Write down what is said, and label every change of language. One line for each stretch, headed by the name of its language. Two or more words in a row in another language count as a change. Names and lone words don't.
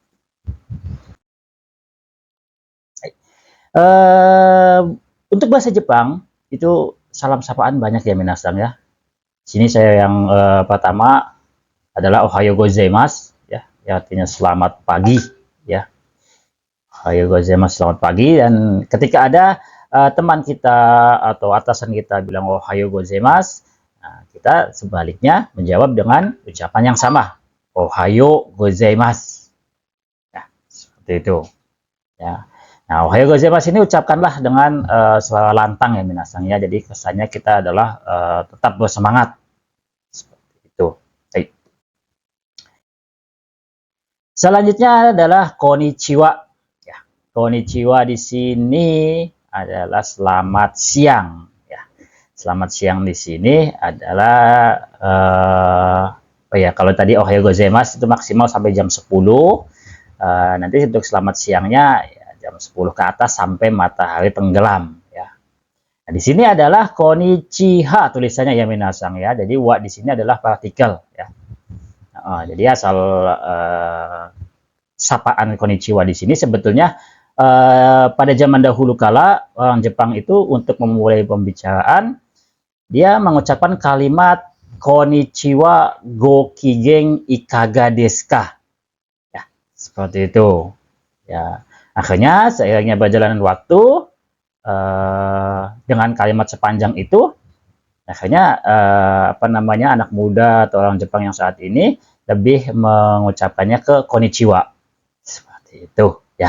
Indonesian: Untuk bahasa Jepang itu salam sapaan banyak ya, minasan ya. Sini saya yang pertama adalah
Japanese: おはようございます
Indonesian: ya, yang artinya selamat pagi ya.
Japanese: おはようございます,
Indonesian: selamat pagi. Dan ketika ada teman kita atau atasan kita bilang
Japanese: おはようございます,
Indonesian: nah, kita sebaliknya menjawab dengan ucapan yang sama,
Japanese: おはようございます
Indonesian: ya, seperti itu ya. Nah,
Japanese: おはようございます
Indonesian: ini ucapkanlah dengan suara lantang ya, minasan ya. Jadi kesannya kita adalah tetap bersemangat seperti itu. Baik. Selanjutnya adalah konnichiwa. Ya, konnichiwa di sini adalah selamat siang. Ya, selamat siang di sini adalah kalau tadi
Japanese: おはようございます
Indonesian: itu maksimal sampai jam 10. Nanti untuk selamat siangnya ya, jam 10 ke atas sampai matahari tenggelam. Ya. Nah, di sini adalah konnichiwa tulisannya ya, minasan ya. Jadi wa di sini adalah partikel ya. Jadi asal sapaan konnichiwa di sini sebetulnya pada zaman dahulu kala orang Jepang itu untuk memulai pembicaraan dia mengucapkan kalimat
Japanese: こんにちは ご機嫌 いかが です か.
Indonesian: Ya, seperti itu. Ya, akhirnya seiringnya berjalannya waktu dengan kalimat sepanjang itu akhirnya anak muda atau orang Jepang yang saat ini lebih mengucapkannya ke konnichiwa seperti itu ya.